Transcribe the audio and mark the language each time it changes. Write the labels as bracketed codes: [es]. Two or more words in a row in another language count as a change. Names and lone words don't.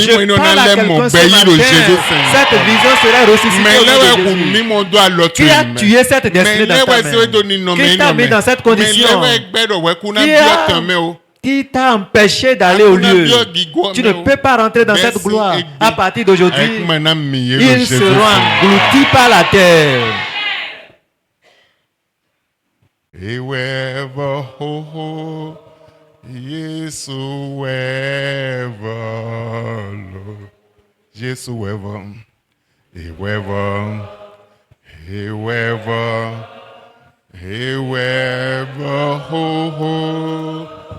[fr] Je parle à quelqu'un ce matin. Cette vision serait ressuscitée au nom de Jésus. Qui a tué cette destinée dans ta main? Qui t'a mis dans cette condition? Qui t'a empêché d'aller au lieu? Tu ne peux pas rentrer dans cette gloire. À partir d'aujourd'hui, ils seront engloutis par la terre. [ee] Ewever ho ho, Yesu ever lo, Yesu ever, ewever, ewever, ewever ho ho,